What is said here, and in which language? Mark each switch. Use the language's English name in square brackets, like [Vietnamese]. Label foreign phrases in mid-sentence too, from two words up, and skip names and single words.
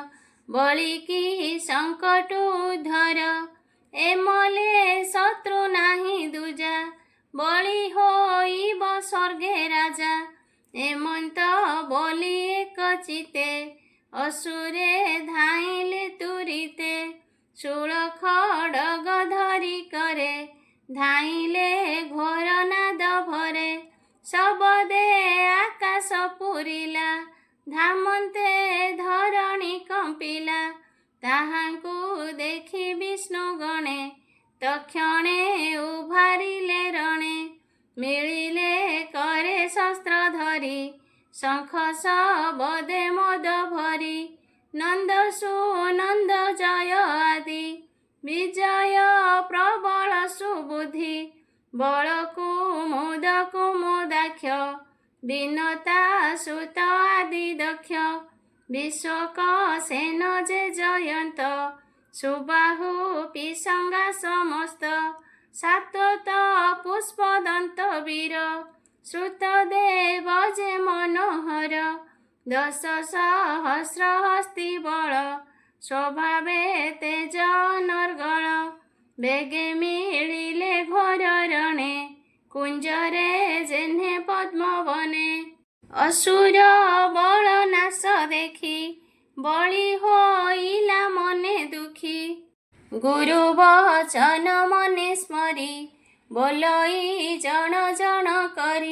[Odia] ବଳିକି ସଙ୍କଟ ଉଦ୍ଧର ଏମଲେ ଶତ୍ରୁ ନାହିଁ ଦୁଜା ବଳି ହୋଇବ ସ୍ୱର୍ଗେ ରାଜା ଏମନ୍ତ ବଳି ଏକ ଚିତ୍ତେ ଅସୁରେ ଧାଇଁଲେ ତୁରିତେ ଶୂଳ ଖଡ୍ଗ ଧରି କରେ ଧାଇଁଲେ ଘୋର ନାଦ ଭରେ ଶବଦେ ଆକାଶ ପୂରିଲା ଧାମନ୍ତେ ଧରଣୀ କମ୍ପିଲା ତାହାଙ୍କୁ ଦେଖି ବିଷ୍ଣୁ ଗଣେ ତକ୍ଷଣେ ଉଭାରିଲେ ରଣେ ମିଳିଲେ କରେ ଶସ୍ତ୍ର ଧରି ଶଙ୍ଖ ଶବଦେ ମଦ ଭରି ନନ୍ଦ ସୁନନ୍ଦ ଜୟ ଆଦି ବିଜୟ ପ୍ରବଳ ସୁବୁଦ୍ଧି ବଳ କୁମୁଦ କୁମୁଦାକ୍ଷ ବିନତା ସୁତ ଆଦି ଦକ୍ଷ ବିଶ୍ୱକ ସେନ ଯେ ଜୟନ୍ତ ସୁବାହୁ ପିଶଙ୍ଗା ସମସ୍ତ ସାତ୍ୱତ ପୁଷ୍ପଦନ୍ତ ବୀର ଶ୍ରୁତଦେବ ଯେ ମନୋହର 10 ସହସ୍ର ହସ୍ତୀ ବଳ ସ୍ୱଭାବେ ତେଜ ନର୍ଗଲ ବେଗେ ମିଳିଲେ ଘୋର ରଣେ କୁଞ୍ଜରେ ଯେହ୍ନେ ପଦ୍ମ ବନେ। ଅସୁର ବଳ ନାଶ ଦେଖି ବଳି ହୋଇଲା ମନେ ଦୁଃଖୀ। ଗୁରୁ ବଚନ ମନେ ସ୍ମରି ବୋଲଇ ଜଣ ଜଣ କରି।